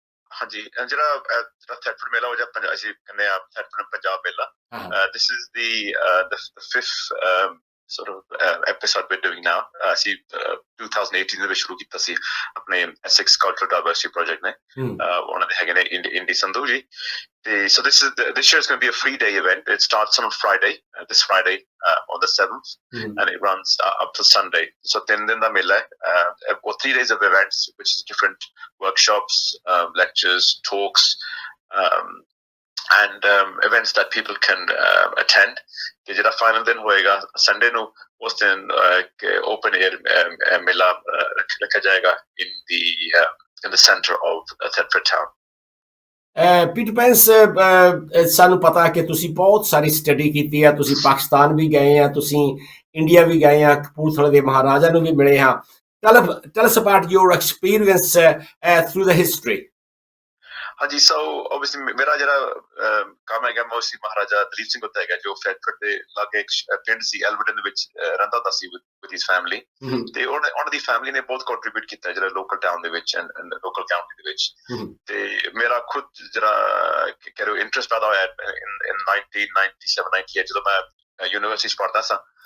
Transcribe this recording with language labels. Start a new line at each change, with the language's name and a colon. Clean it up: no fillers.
Punjabi: ਹਾਂਜੀ, ਜਿਹੜਾ ਥੈਟਫੋਰਡ ਮੇਲਾ ਹੋ ਜਾਂ ਅਸੀਂ ਕਹਿੰਦੇ ਆ ਥੈਟਫੋਰਡ ਪੰਜਾਬ ਮੇਲਾ,
English: this is the fifth sort of episode we're doing now.
Punjabi: ਅਸੀਂ 2018 ਦੇ ਵਿੱਚ ਸ਼ੁਰੂ ਕੀਤਾ ਸੀ ਆਪਣੇ SIKH Cultural Diversity Project ਨੇ. ਉਹਨਾਂ ਦੇ ਹੈਗੇ ਨੇ ਇੰਦੀ Sandhu ji.
English: So this year is going to be a 3-day event. It starts on Friday, this Friday on the 7th, and it runs up to Sunday. So 3
Punjabi: din da mela hai,
English: or 3 days of events, which is different workshops, lectures, talks, and events that people can attend.
Punjabi: ਤੇ ਜਿਹੜਾ final ਦਿਨ ਹੋਏਗਾ Sunday ਨੂੰ, ਉਸ ਦਿਨ open air ਮੇਲਾ ਰੱਖਿਆ ਜਾਏਗਾ
English: in the center of Thetford town.
Punjabi: Peter Pence, ਸਾਨੂੰ ਪਤਾ ਕਿ ਤੁਸੀਂ ਬਹੁਤ ਸਾਰੀ ਸਟੱਡੀ ਕੀਤੀ ਆ, ਤੁਸੀਂ ਪਾਕਿਸਤਾਨ ਵੀ ਗਏ ਆ, ਤੁਸੀਂ ਇੰਡੀਆ ਵੀ ਗਏ ਆ, ਕਪੂਰਥਲੇ ਦੇ ਮਹਾਰਾਜਾ ਨੂੰ ਵੀ ਮਿਲੇ ਹਾਂ।
English: tell us about your experience through the history.
Punjabi: ਹਾਂਜੀ, ਸੋ ਓਬਵੀਅਸਲੀ ਮੇਰਾ ਜਿਹੜਾ ਕੰਮ ਹੈਗਾ ਮੋਸਟਲੀ ਮਹਾਰਾਜਾ ਦਲੀਪ ਸਿੰਘ ਉੱਤੇ ਹੈਗਾ, ਜੋ ਫਰੈਂਕਫਰਟ ਦੇ ਲਾਗੇ ਇੱਕ ਪਿੰਡ ਸੀ ਐਲਬਰਟਨ ਦੇ ਵਿੱਚ ਰਹਿੰਦਾ ਹੁੰਦਾ ਸੀ
English: With his family.
Punjabi: ਤੇ ਉਹਨਾਂ ਦੀ ਫੈਮਿਲੀ ਨੇ ਬਹੁਤ ਕੰਟਰੀਬਿਊਟ ਕੀਤਾ ਜਿਹੜਾ ਲੋਕਲ ਟਾਊਨ ਦੇ ਵਿੱਚ ਐਂਡ ਲੋਕਲ ਕਾਉਂਟੀ ਦੇ ਵਿੱਚ। ਤੇ ਮੇਰਾ ਖੁਦ ਜਿਹੜਾ ਕਹਿ ਲਓ ਇੰਟਰਸਟ ਪੈਦਾ ਹੋਇਆ ਇਨ 1997 98 ਜਦੋਂ ਮੈਂ ਯੂਨੀਵਰਸਿਟੀ 'ਚ ਪੜ੍ਹਦਾ ਸਾਂ।